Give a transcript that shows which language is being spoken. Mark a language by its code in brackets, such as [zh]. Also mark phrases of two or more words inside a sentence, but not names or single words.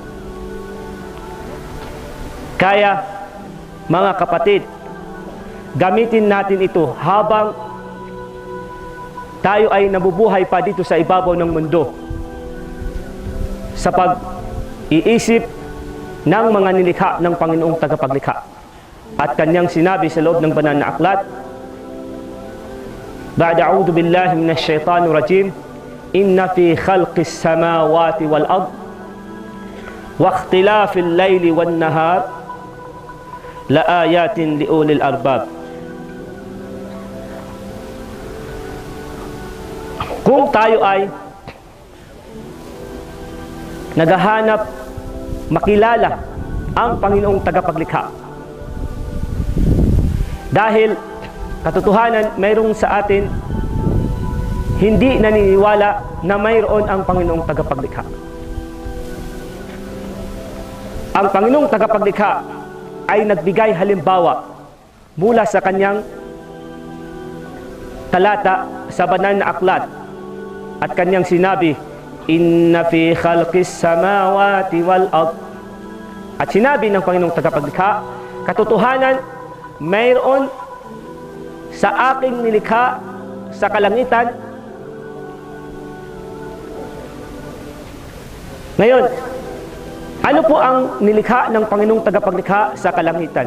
[tl] Kaya mga kapatid, gamitin natin ito habang tayo ay nabubuhay pa dito sa ibabaw ng mundo sa pag-iisip ng mga nilikha ng Panginoong tagapaglikha. At kanyang sinabi sa loob ng banal na aklat, [ar] بعد أعوذ بالله من الشيطان الرجيم إن في خلق السماوات والأرض واختلاف الليل والنهار لآيات لأولي الألباب. [tl] Kung tayo ay naghahanap makilala ang Panginoong tagapaglikha, dahil katotohanan mayroong sa atin hindi naniniwala na mayroon ang Panginoong tagapaglikha. Ang Panginoong tagapaglikha ay nagbigay halimbawa mula sa kanyang talata sa banal na aklat, at kanyang sinabi, [ar] إن في خلق السماوات والأرض. [tl] At sinabi ng Panginoong tagapaglikha, katotohanan, mayroon sa aking nilikha sa kalangitan. Ngayon, ano po ang nilikha ng Panginoong tagapaglikha sa kalangitan?